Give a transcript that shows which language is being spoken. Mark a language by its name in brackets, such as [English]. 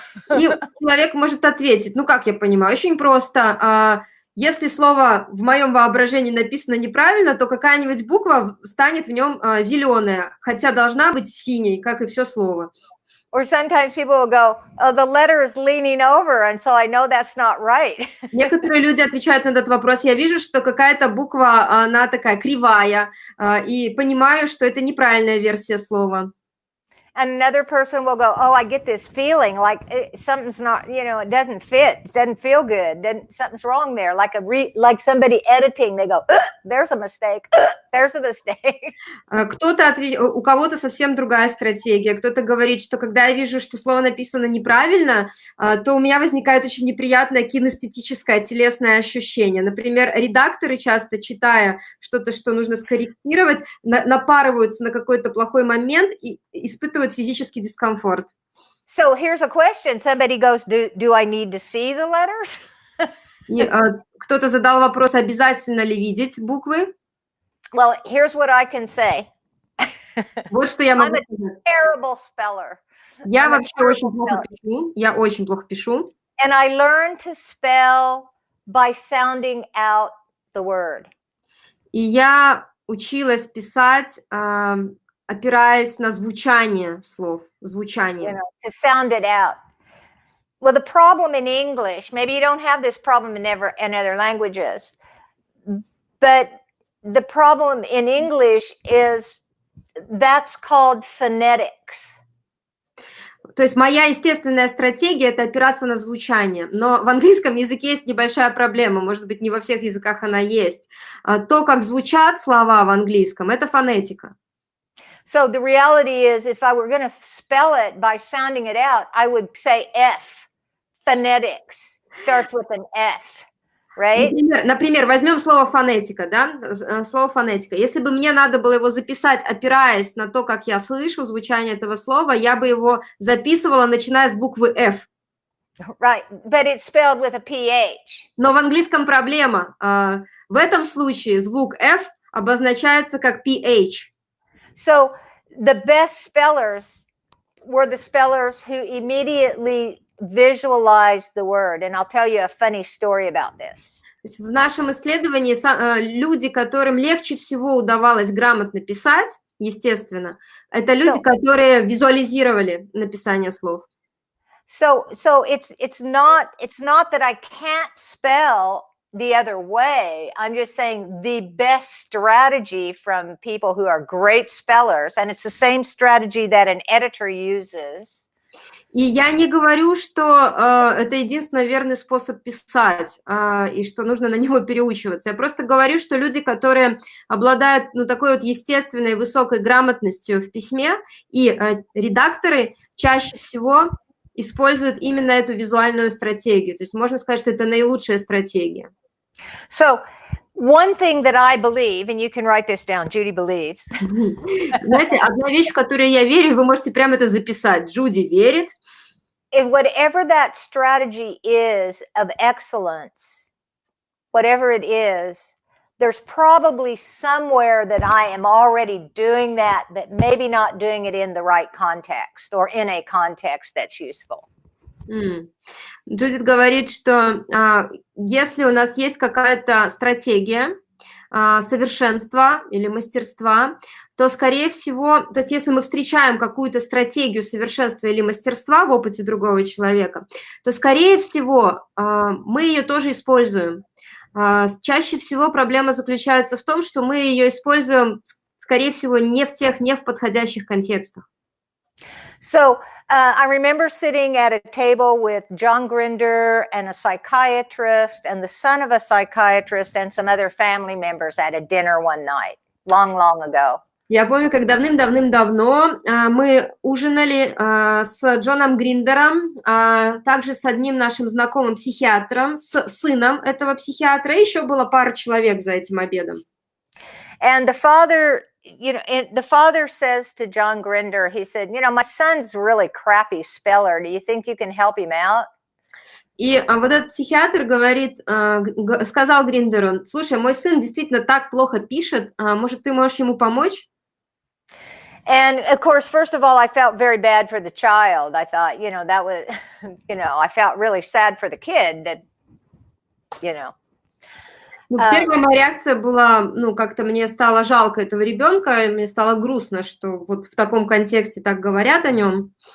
[Russian] И человек может ответить, как я понимаю, очень просто. Если слово в моем воображении написано неправильно, то какая-нибудь буква станет в нем зеленая, хотя должна быть синей, как и все слово. [English] Or sometimes people will go, oh, the letter is leaning over, and so I know that's not right. [Russian] Некоторые люди отвечают на этот вопрос. Я вижу, что какая-то буква, она такая кривая, и понимаю, что это неправильная версия слова. [English] And another person will go, oh, I get this feeling like something's not, it doesn't fit, it doesn't feel good, something's wrong there. Like somebody editing, they go, there's a mistake, there's a mistake. [Russian] У кого-то совсем другая стратегия. Кто-то говорит, что когда я вижу, что слово написано неправильно, то у меня возникает очень неприятное кинестетическое, телесное ощущение. Например, редакторы часто, читая что-то, что нужно скорректировать, напарываются на какой-то плохой момент и испытывают физический дискомфорт. [English] So here's a question. Somebody goes, do I need to see the letters? [Russian] И кто-то задал вопрос, обязательно ли видеть буквы? [English] Well, here's what I can say. [Russian] Вот что я могу сказать. [English] I'm a terrible speller. [Russian] Я вообще очень плохо пишу. Я очень плохо пишу. [English] And I learned to spell by sounding out the word. [Russian] И я училась писать, опираясь на звучание слов, звучание. [English] To sound it out. Well, the problem in English, maybe you don't have this problem in other languages, but the problem in English is that's called phonetics. [Russian] То есть моя естественная стратегия – это опираться на звучание, но в английском языке есть небольшая проблема, может быть, не во всех языках она есть. То, как звучат слова в английском – это фонетика. [English] So the reality is, if I were going to spell it by sounding it out, I would say F. Phonetics starts with an F, right? [Russian] Например, возьмем слово фонетика, да? Слово фонетика. Если бы мне надо было его записать, опираясь на то, как я слышу звучание этого слова, я бы его записывала, начиная с буквы F. [English] Right, but it's spelled with a PH. [Russian] Но в английском проблема. В этом случае звук F обозначается как PH. [English] So the best spellers were the spellers who immediately visualized the word. And I'll tell you a funny story about this. [Russian] То есть в нашем исследовании люди, которым легче всего удавалось грамотно писать, естественно, это люди, которые визуализировали написание слов. [English] So it's not that I can't spell the other way. I'm just saying the best strategy from people who are great spellers, and it's the same strategy that an editor uses. [Russian] И я не говорю, что это единственно верный способ писать, и что нужно на него переучиваться. Я просто говорю, что люди, которые обладают такой вот естественной высокой грамотностью в письме, и редакторы чаще всего используют именно эту визуальную стратегию. То есть можно сказать, что это наилучшая стратегия. [English] So one thing that I believe, and you can write this down, Judy believes. [Russian] Знаете, одна вещь, в которую я верю, вы можете прямо это записать. Джуди верит. [English] If whatever that strategy is of excellence, whatever it is, there's probably somewhere that I am already doing that, but maybe not doing it in the right context or in a context that's useful. [Russian] Джудит говорит, что если у нас есть какая-то стратегия совершенства или мастерства, то, скорее всего, то есть если мы встречаем какую-то стратегию совершенства или мастерства в опыте другого человека, то, скорее всего, мы ее тоже используем. Чаще всего проблема заключается в том, что мы ее используем, скорее всего, не в подходящих контекстах. [English] So I remember sitting at a table with John Grinder and a psychiatrist and the son of a psychiatrist and some other family members at a dinner one night, long, long ago. [Russian] Я помню, как давным-давным-давно мы ужинали с Джоном Гриндером, также с одним нашим знакомым психиатром, с сыном этого психиатра, и еще было пара человек за этим обедом. [English] And the father, the father says to John Grinder, he said, my son's really crappy speller. Do you think you can help him out? [Russian] И вот этот психиатр сказал Гриндеру: слушай, мой сын действительно так плохо пишет, может, ты можешь ему помочь? [English] And of course, first of all, I felt very bad for the child. I thought, that was, I felt really sad for the kid that, [Russian] Первая моя реакция была, как-то мне стало жалко этого ребенка, и мне стало грустно, что вот в таком контексте так говорят о нем.